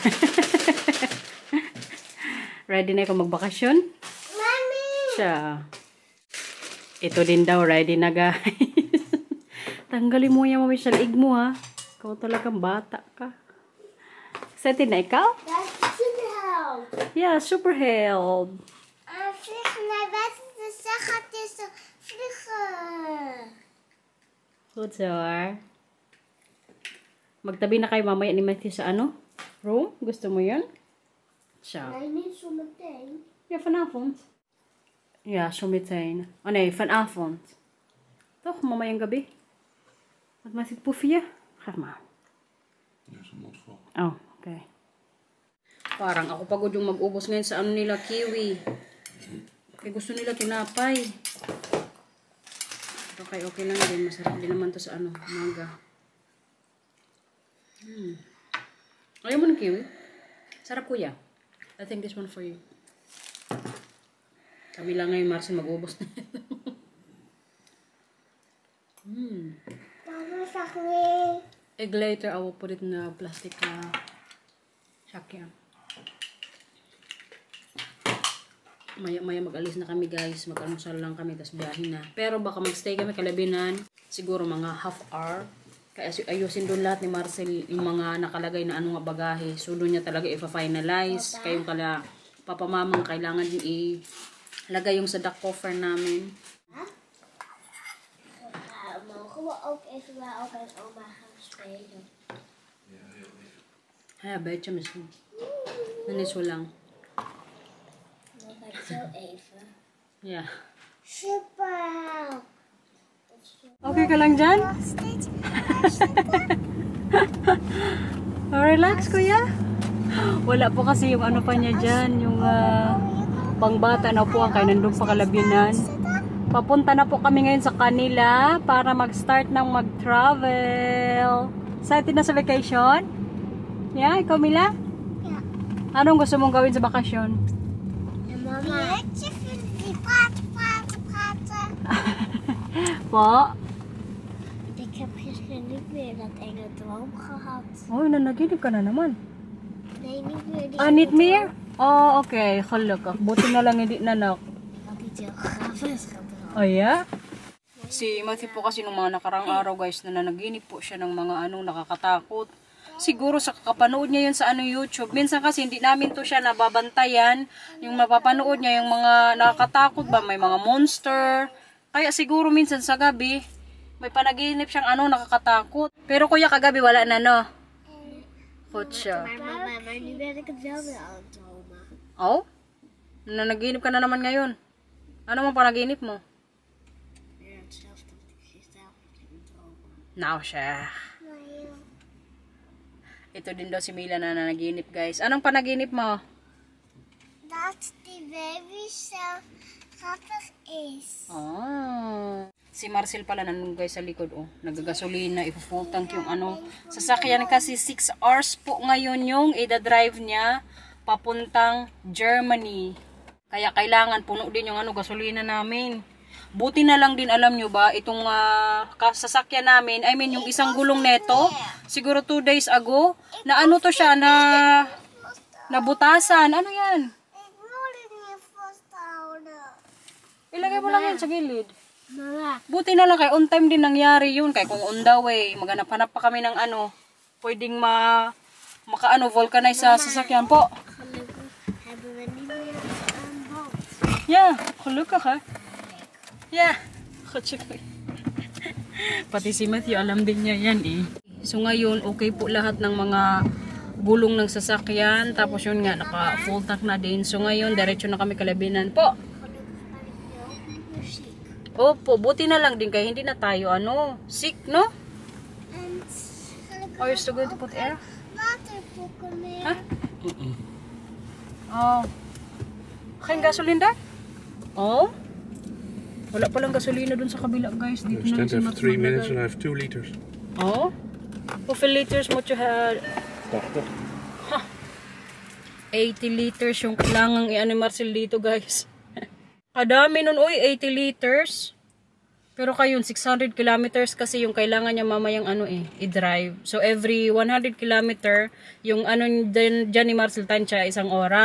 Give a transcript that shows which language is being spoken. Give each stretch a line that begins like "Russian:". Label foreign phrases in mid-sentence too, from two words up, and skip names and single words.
Filipino: Ready na ikaw magbakasyon? Mami! Siya. Ito din daw, ready na, guys. Tanggalin mo yan, mami, sa liig mo, ha. Ikaw talagang bata ka. Excited na ikaw?
English: That's super help. Yeah, super help.
Dutch: Vliegen naar buiten, dus dan gaat hij zo vliegen. Goed zo, hoor.
Filipino: Magtabi na kayo mamaya ni Matthew sa ano? Room? Gusto mo yun? Siya.
Dutch: Nee, niet zo meteen. Ja, vanavond. Ja, zometeen. Oh nee, vanavond. Toch,
Filipino: mamayang gabi?
Dutch: Wat maakt het poefje? Geef maar. Ja, zo'n mond vol.
English: Oh, okay.
Filipino: Parang ako pagod yung mag-ubos ngayon sa ano nila, kiwi. Kaya gusto nila tinapay. Okay, okay lang din. Masarap din naman to sa ano, umaga. Ayaw mo ng kiwi? Sarap, kuya.
English: I think this one for you.
Filipino: Kami lang ngayon, Marcel, mag-ubos na.
Dutch: Mama zag mee.
English: Egg later, I will put it in a plastic sakya.
Filipino: Maya mag-alis na kami, guys. Mag-almusal lang kami, tapos biyahin na. Pero baka mag-stay kami kalabinan. Siguro mga
English: half hour.
Filipino: Kaya ayusin doon lahat ni Marcel yung mga nakalagay na ano nga bagahe. So doon niya talaga i-finalize. Kayong kala papamamang kailangan din ilagay yung sa duck coffer namin.
Dutch: Mogen we ook even bij opa en oma gaan spelen? Ja, heel lief. Ja, beetje misschien. Dan is zo lang. Dan ga ik zo even. Ja. Super!
Filipino: Okay ka lang dyan?
Dutch: Nog steeds.
Filipino: Relax, kuya. Wala po kasi yung ano pa niya dyan. Yung pangbata na po ang kaya nandun pa kalabinan. Papunta na po kami ngayon sa kanila para mag-start ng mag-travel. Excited na sa vacation? Yeah, ikaw, Mila?
Dutch: Ja.
Filipino: Anong gusto mong gawin sa bakasyon?
Dutch: En mama. Die praten.
Filipino: Po?
Dutch: Ik heb gisteren niet meer dat enge droom gehad.
Filipino: Oh, nanaginip ka na naman.
Dutch: Nee, niet meer die Ah, niet meer? Oh, okay. Gelukkig.
Filipino: Buti na lang hindi nanak.
Dutch: Ik had iets heel gaafs gedroomd.
English: Oh, yeah?
Filipino: Si Matthew po kasi nung mga nakarang araw, guys, na nanaginip po siya ng mga anong nakakatakot. Siguro sa kakapanood niya yun sa YouTube. Minsan kasi hindi namin to siya nababantayan. Yung mapapanood niya, yung mga nakakatakot ba, may mga monster. Kaya siguro minsan sa gabi, may panaginip siyang nakakatakot. Pero kuya, kagabi wala na, no? Goed siya.
Dutch: Maar nu ben ik het wel weer aan het dromen.
Filipino: Oh? Nanaginip ka na naman ngayon. Ano mang panaginip mo?
Dutch: Weer hetzelfde wat ik gisteravond ging dromen.
Filipino: Nou siya. Ito din daw si Mila na nanaginip, guys. Anong panaginip mo?
Dutch: Dat die baby zelf grappig is.
Filipino: Ah. Si Marcel pala nandun, guys, sa likod. Oh, nagagasolina, ipo-
English: full tank
Filipino: yung sasakyan kasi 6 hours po ngayon yung ida-drive niya papuntang Germany. Kaya kailangan puno din yung gasolina namin. Buti na lang din, alam nyo ba, itong sasakyan namin,
English: I mean
Filipino: yung isang gulong neto, siguro
English: 2 days ago,
Filipino: na ano to siya, na nabutasan. Ano yan? Ilagay mo lang yan sa gilid. Buti na lang kay
English: on time
Filipino: din nangyari yun. Kaya kung
English: on the way,
Filipino: maghanap-hanap pa kami ng ano, pwedeng vulcanize sa sasakyan po.
Dutch: Yeah, gelukkig hè. Yeah, gelukkig.
Filipino: Pati si Matthew, alam din niya yan eh. So ngayon, okay po lahat ng mga gulong ng sasakyan. Tapos yun nga, naka
English: full tank
Filipino: na din. So ngayon, diretso na kami Kalabinan po. Opo, buti na lang din kaya hindi na tayo sick, no?
English: Oh, you're still going to put air? Huh? Oh.
Filipino: Kain gasoline da? Oh? Wala palang gasolina dun sa kabila, guys. Dito
English: I
Filipino: na
English: stand there for 3 minutes and I have 2 liters. Oh?
Dutch: Hoeveel liters moet je have? 80.
Filipino: 80 liters yung kailangang i-ano Marcel dito, guys. Kadami nun, oy, 80 liters. Pero kayo, 600 kilometers kasi yung kailangan niya mamayang i-drive. So,
English: every 100 kilometer,
Filipino: yung dyan ni Marcel tansya, 1 oras.